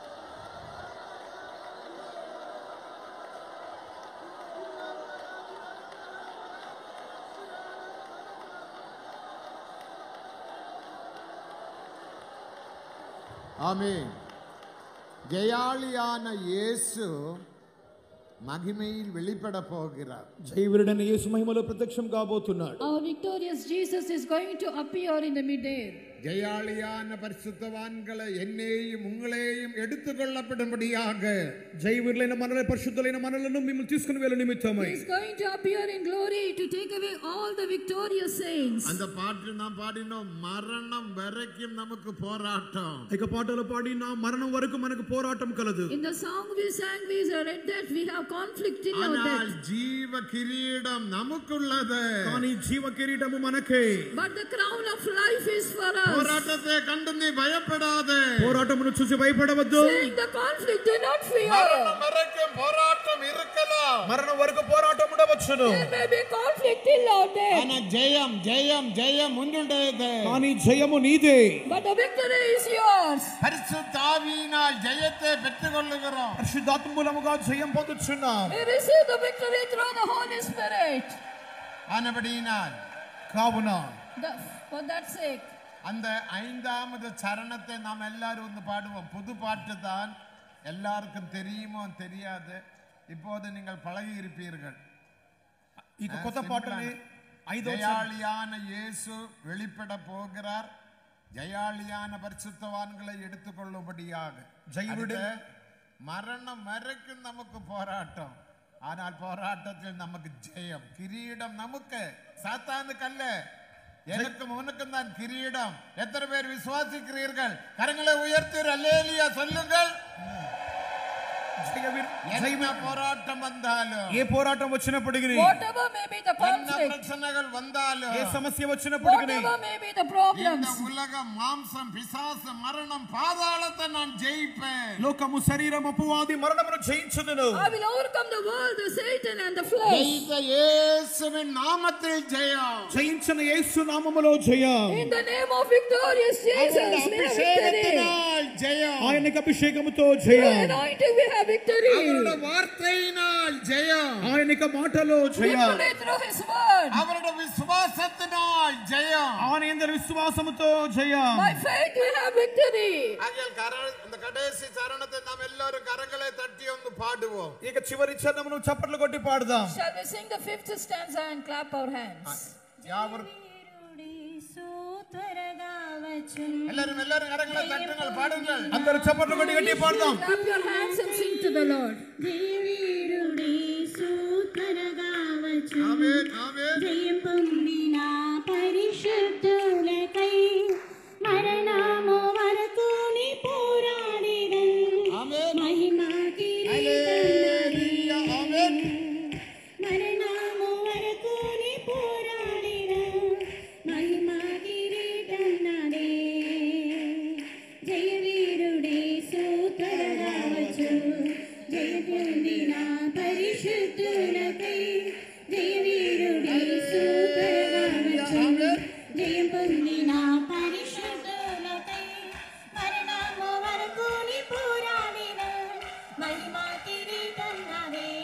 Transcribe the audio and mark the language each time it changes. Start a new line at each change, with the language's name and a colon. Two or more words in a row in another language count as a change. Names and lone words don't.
Tamil: ஆமென். ஜெயாளியான இயேசு மகிமையில் வெளிப்பட போகிறார்.
Telugu: జయవీరుడైన యేసు మహిమలో ప్రత్యక్షం కాబోతున్నాడు.
English: Our victorious Jesus is going to appear in the midair.
Tamil: ஜெயாளியான பரிசுத்தவான்களை என்னையும் உங்களையும் எடுத்துக்கொள்ளப்படும்படியாக
Telugu: జయవీరులైన మనల పరిశుద్ధులైన మనలను మిమ్మల్ని తీసుకుని వెళ్ళ నిమిత్తమై
English: He is going to appear in glory to take away all the victorious saints.
Tamil: அந்த பாட்டு நாம் பாடினோம், மரணம் வரைக்கும் நமக்கு போராட்டம்.
Telugu: ఇక పాటలు పాడిన మరణం వరకు మనకు పోరాటం కలదు.
English: In the song we sang, we read that we have conflict in our
Tamil: ஆனால்
English: death.
Tamil: ஜீவ கிரீடம் நமக்குள்ளது.
Telugu: కానీ జీవ కిరీటము మనకే.
English: But the crown of life is for us.
Tamil: போராட்டத்தை கண்டு நீ பயப்படாதே.
Telugu: పోరాటమును చూసి భయపడవద్దు.
English: Saying the conflict, do not fear.
Tamil: மரணம் வரைக்கும் போராட்டம் இருக்கலாம்.
Telugu: మరణం వరకు పోరాటం ఉండవచ్చును.
English: There may be conflict till our death.
Tamil: ஆனா ஜெயம் ஜெயம் ஜெயம் உன்னுடையது.
Telugu: కానీ జయము నీదే.
English: But the victory is yours.
Tamil: பரிசுத்த ஆவியினால் ஜெயத்தை பெற்றுக்கொள்ளுகிறோம்.
Telugu: పరిశుద్ధాత్మ మూలముగా జయం పొందుచున్నాం.
English: We receive the victory through the Holy Spirit.
Tamil: ஆனபடியினால்
Telugu: కావున
English: For that sake,
Tamil: அந்த ஐந்தாவது சரணத்தை நாம் எல்லாரும் வந்து பாடுவோம். புது பாட்டு தான், எல்லாருக்கும் தெரியுமோ தெரியாது. இப்போது நீங்கள் பழகி இருப்பீர்கள்.
Telugu: ఇక కొత్త పాటని
Tamil: ஜெயாளியான இயேசு வெளிப்பட போகிறார். ஜெயாளியான பரிசுத்தவான்களை எடுத்துக்கொள்ளும்படியாக. ஜெயருடைய மரணம் வரைக்கும் நமக்கு போராட்டம். ஆனால் போராட்டத்தில் நமக்கு ஜெயம். கிரீடம் நமக்கு, சாத்தானுக்கு அல்ல. எனக்கும் உனக்கும் தான் கிரீடம். எத்தனை பேர் விசுவாசிக்கிறீர்கள்? கரங்களை உயர்த்தி அல்லேலூயா சொல்லுங்கள். என்ன போராட்டம் வந்தாலும்,
Telugu: ఏ పోరాటం వచ్చినప్పటికీ,
English: whatever may be the
Tamil: என்ன
English: conflict,
Tamil: பிரச்சனைகள் வந்தாலும்,
Telugu: ఏ సమస్య వచ్చినప్పటికీ,
English: whatever may be the problems,
Tamil: இந்த உலகம், மாம்சம், பிசாசு, மரணம், பாதாளத்தை நான் ஜெயிப்பேன்.
Telugu: లోకము, శరీరం, అపవాది, మరణమును జయించుదును.
English: I will overcome the world, the Satan and the flesh.
Tamil: ஜெயித்த இயேசுவின் நாமத்தில் ஜெயம்.
Telugu: జయించిన యేసు నామములో జయం.
English: In the name of victorious Jesus, we have victory.
Tamil: ஜெயம்.
Telugu: ఆయనకి అభిషేకముతో
English: Through
Telugu: జయం.
English: anointing we have victory.
Tamil: அவருடைய வார்த்தையினால் ஜெயம்.
Telugu: ఆయనకి మాటలో జయం.
English: Victory through His word.
Tamil: அவருடைய விசுவாசத்தினால் ஜெயம்.
Telugu: ఆయన యందు విశ్వాసముతో జయం.
English: By faith we have victory.
Tamil: இந்த கடைசி சரணத்தை நாம் எல்லாரும் கரங்களை தட்டி வந்து பாடுவோம்.
Telugu: ఇక చివరి చరణమును చప్పట్లు కొట్టి పాడుదాం.
English: Shall we sing the 5th stanza and clap our hands?
Tamil: யாவரும் எல்லாரும் கரங்களை தட்டுங்கள், பாடுங்கள்.
Telugu: అందరూ చప్పట్లు కొట్టి గట్టి పాడుదాం.
English: Clap your hands and sing to the Lord.
Tamil: ஆமென், ஆமென்.
Telugu: జయం పొందిన పరిశుద్ధులకై మరణము వరకు నీ పోరాడినన్ ఆమెన్. మహిమా హల్లెలూయా, ఆమెన్. మరణము వరకు నీ పోరాడినన్ మహిమా కిరీటం నాదే జయ వీరుడే సూత్రరావచ్చు జయ పొందిన పరిశుద్ధులకై జయ వీరుడే సూత్రరావచ్చు జయం పొందిన పరిశుద్ధులకై మరణము వరకు నీ పోరాడిన మహిమా కిరీటం నాదే